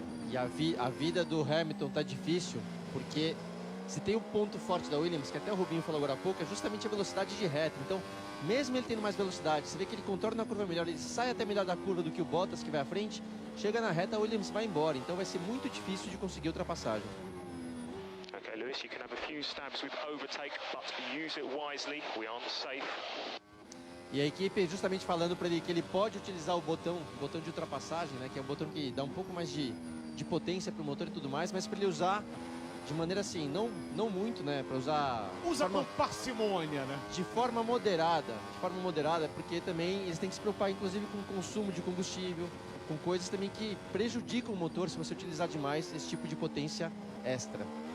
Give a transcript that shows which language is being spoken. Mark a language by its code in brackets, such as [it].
[pt] E a vida do Hamilton tá difícil, porque se tem um ponto forte da Williams, que até o Rubinho falou agora há pouco, é justamente a velocidade de reta. Então, mesmo ele tendo mais velocidade, você vê que ele contorna a curva melhor, ele sai até melhor da curva do que o Bottas, que vai à frente, chega na reta, a Williams vai embora. Então vai ser muito difícil de conseguir ultrapassagem. [en] Okay, Lewis, you can have a few stabs with overtake, but use it wisely. We aren't safe. [pt] E a equipe justamente falando para ele que ele pode utilizar o botão de ultrapassagem, né, que é um botão que dá um pouco mais de potência para o motor e tudo mais, mas para ele usar de maneira assim, não muito, né, para usar... Usa com parcimônia, né? De forma moderada, porque também eles têm que se preocupar, inclusive, com o consumo de combustível, com coisas também que prejudicam o motor se você utilizar demais esse tipo de potência extra.